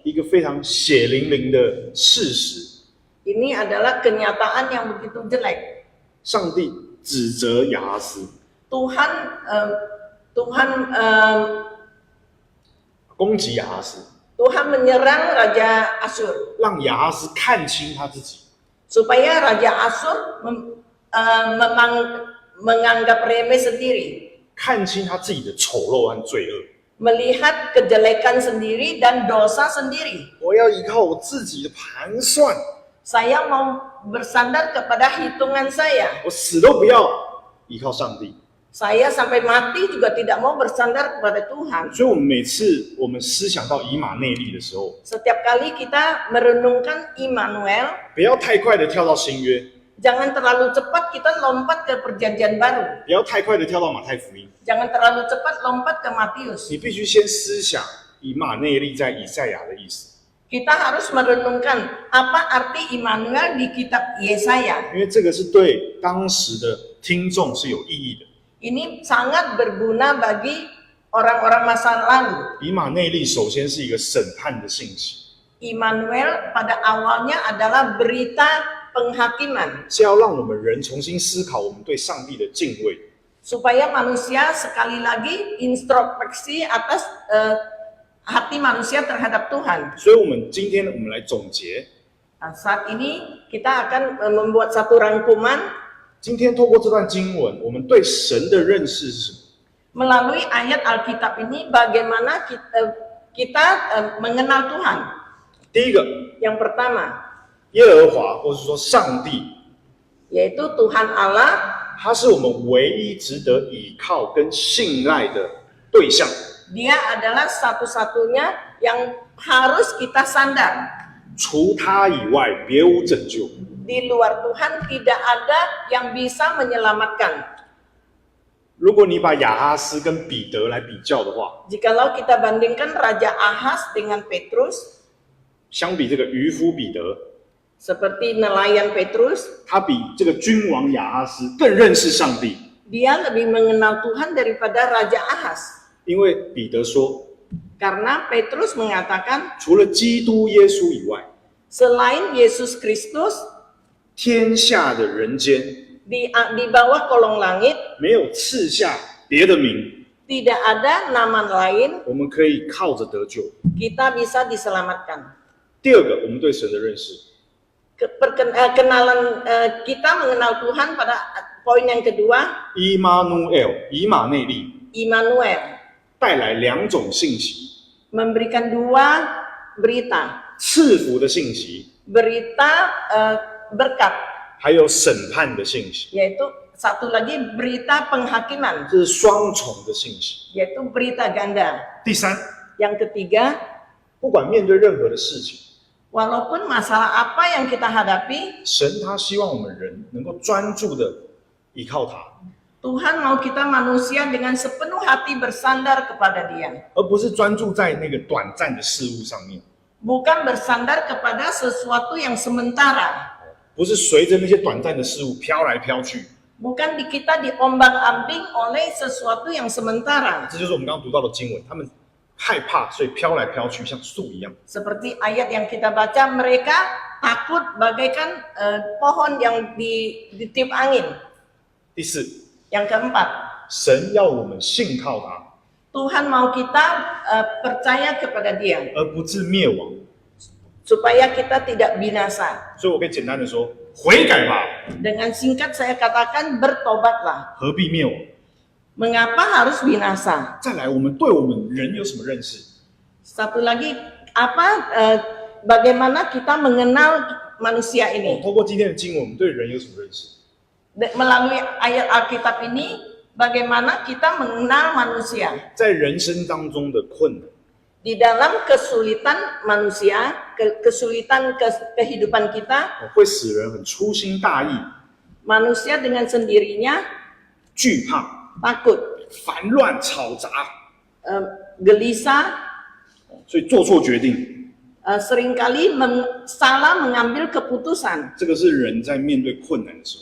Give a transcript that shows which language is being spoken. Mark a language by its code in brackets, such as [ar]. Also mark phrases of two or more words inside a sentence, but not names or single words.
[zh] 一个非常血淋淋的事实。 [id] ini adalah kenyataan yang begitu jelek. [zh] 上帝指责亚哈斯， [id] Tuhan [zh] 攻击亚哈斯， [id] Tuhan menyerang Raja Asyur [zh] 让亚哈斯看清他自己。 [id] supaya Raja Asyur menganggap remeh sendiri, [zh] 看清他自己的丑陋和罪恶。 [id] melihat kejelekan sendiri dan dosa sendiri. [zh] 我要依靠我自己的盘算， [id] Saya mau bersandar kepada hitungan saya. [zh] 我死都不要依靠上帝。 [id] Saya sampai mati juga tidak mau bersandar kepada Tuhan. [zh] 所以，我们每次我们思想到以马内利的时候， [id] Setiap kali kita merenungkan Immanuel, [zh] 不要太快的跳到新约， [id] jangan terlalu cepat kita lompat ke perjanjian baru. [zh] 不要太快的跳到马太福音。 [id] Jangan terlalu cepat lompat ke Matius. [zh] 你必须先思想以马内利在以赛亚的意思， [id] Kita harus merenungkan apa arti Immanuel di kitab Yesaya. [zh] 因为这个是对当时的听众是有意义的。 [id] Ini sangat berguna bagi orang-orang masa lalu. [zh] 以马内利首先是一个审判的信息， [id] Immanuel pada awalnya adalah berita penghakiman, [zh] 是要让我们人重新思考我们对上帝的敬畏， [id] supaya manusia sekali lagi introspeksi atas hati manusia terhadap Tuhan. [zh] 所以，今天我们来总结。 [id] Nah, saat ini kita akan membuat satu rangkuman [zh] 今天透过这段经文，我们对神的认识是什么？ [id] melalui ayat Alkitab ini bagaimana kita mengenal Tuhan. [zh] 第一个， [id] Yang pertama [zh] 耶和华，或是说上帝， [id] yaitu Tuhan Allah, [zh] 他是我们唯一值得倚靠跟信赖的对象。 [id] Dia adalah satu-satunya yang harus kita sandar. [zh] 除他以外，别无拯救。 [id] Di luar Tuhan tidak ada yang bisa menyelamatkan. [zh] 如果你把亚哈斯跟彼得来比较的话， [id] Jikalau kita bandingkan Raja Ahaz dengan Petrus, [zh] 相比这个渔夫彼得， [id] seperti nelayan Petrus, [zh] 他比这个君王亚哈斯更认识上帝， [id] dia lebih mengenal Tuhan daripada Raja Ahaz. [zh] 因为彼得说， [id] Karena Petrus mengatakan, [zh] 除了基督耶稣以外， [id] selain Yesus Kristus, [zh] 天下的人间 [id] di bawah kolong langit [zh] 没有赐下别的名， [id] tidak ada nama lain [zh] 我们可以靠着得救。 [id] kita bisa diselamatkan. [zh] 第二个，我们对神的认识， [id] Kenalan kita mengenal Tuhan pada poin yang kedua, [zh] 以马内利 [id] Immanuel [zh] 带来两种信息， [id] memberikan dua berita, [zh] 赐福的信息， [id] berita berkat, [zh] 还有审判的信息， [id] yaitu satu lagi berita penghakiman, [zh] 这是双重的信息。 [id] yaitu berita ganda. [zh] 第三， [id] Yang ketiga, [zh] 不管面对任何的事情， [id] walaupun masalah apa yang kita hadapi, [zh] 神他希望我们人能够专注的依靠他， [id] Tuhan mau kita manusia dengan sepenuh hati bersandar kepada Dia, [zh] 而不是专注在那个短暂的事物上面， [id] bukan bersandar kepada sesuatu yang sementara, [zh] 不是随着那些短暂的事物飘来飘去。 [id] bukan kita diombang-ambing oleh sesuatu yang sementara. [zh] 这就是我们刚刚读到的经文，他们害怕，所以飘来飘去，像树一样。 [id] Seperti ayat yang kita baca, mereka takut bagaikan pohon yang ditiup angin. [zh] 第四， [id] Yang keempat, [zh] 神要我们信靠他， [id] Tuhan mau kita percaya kepada Dia [zh] 而不致灭亡。 [id] supaya kita tidak binasa. [zh] 所以我可以简单的说，悔改吧， [id] Dengan singkat saya katakan bertobatlah. [zh] 何必灭亡？ [id] Mengapa harus binasa? [zh] 再来，我们对我们人有什么认识？ [id] Satu lagi, bagaimana kita mengenal manusia ini? [zh] 透过今天的经文，我们对人有什么认识？ [id] Melalui ayat Alkitab ini, bagaimana kita mengenal manusia? [zh] 在人生当中的困难， [id] Di dalam kesulitan manusia, kesulitan kehidupan kita, [zh] 会使人很粗心大意、 [id] manusia dengan sendirinya [zh] 惧怕、 [id] takut, [zh] 烦乱、吵杂， [id] gelisah, [zh] 所以做错决定。 [id] seringkali salah mengambil keputusan. [zh] 这个是人在面对困难的时候。